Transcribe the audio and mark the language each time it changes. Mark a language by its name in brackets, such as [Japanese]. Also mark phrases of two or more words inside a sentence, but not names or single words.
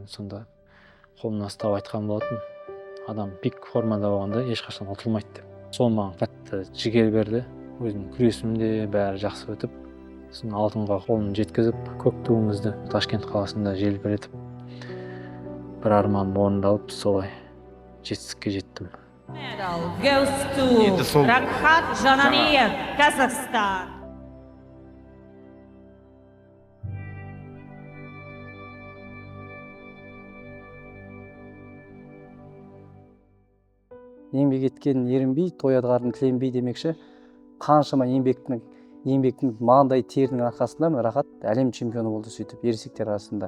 [Kazakh] Сонда қолымнан ұстап айтқан болатын, адам пик формада болғанда ешқашан ұтылмайды деп. Сол маған қатты жігер берді. Өзім күресімде бәрі жақсы өтіп, сосын алтынға қолын жеткізіп, көк туымызды Ташкент қаласында желбіретіп, бір арманым орындалып, солай жетістікке жеттім. [English] Medal goes to Raghat Jananiev, Kazakhstan. [Kazakh] Еңбек еткен ерінбей, тояды қарын тіленбей демекші, қаншама еңбектің маңдай терінің арқасында Рахат әлем чемпионы болды сөйтіп ересектер арасында.